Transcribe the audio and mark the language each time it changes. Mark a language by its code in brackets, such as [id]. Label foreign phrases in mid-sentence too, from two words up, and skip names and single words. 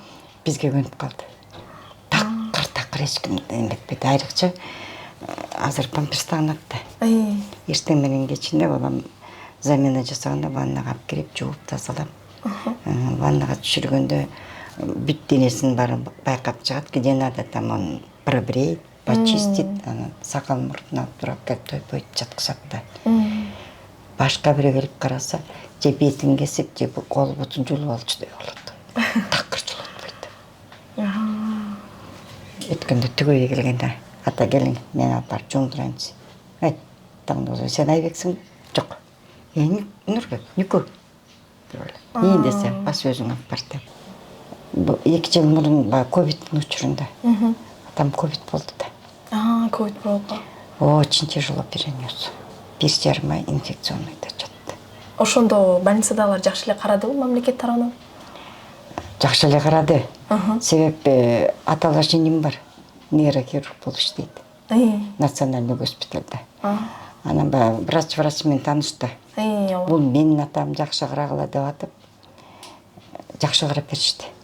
[ky] Бизге көнүп калды. Такыр эч ким эметпейт. Айрыкча азыр памперс тагынат да. Эртең менен кечинде балам замена жасаганда ваннага алып кирип жууп тазалап, ваннага түшүргөндө бүт денесин баарын байкап чыгат, [ru] где надо там он пробреет, почистит, [ky] сакал мурдун алып туруп той жаткызат да. Башка бирөө келип караса, же бетин кесип, же кол бутун жулуп алчудай болот. Такыр жулатпайт. Өткөндө түгөйгө келгенде, ата келиң, мен алып барып жундурайынчы. Ай, таңдозу сен Айбексиң? Жок. Нурбек, Нүкө. Ийин десе, бас өзүң алып бар деп. 2 жыл мурун ковидтин учурунда. Атам ковид болду да. Ковид болду. [ru] Очень тяжело перенес. [ky] 1,5 ай инфекционныйда жатты. Ошондо больницадагылар жакшы эле карадыбы мамлекет тарабынан? Жакшы эле карады. Себеп аталаш иним бар. Нейрохирург болуп иштейт. Национальный госпитальда. Анан врач менен таанышты. Бул менин атам жакшы карагыла деп атып, жакшы карап беришти.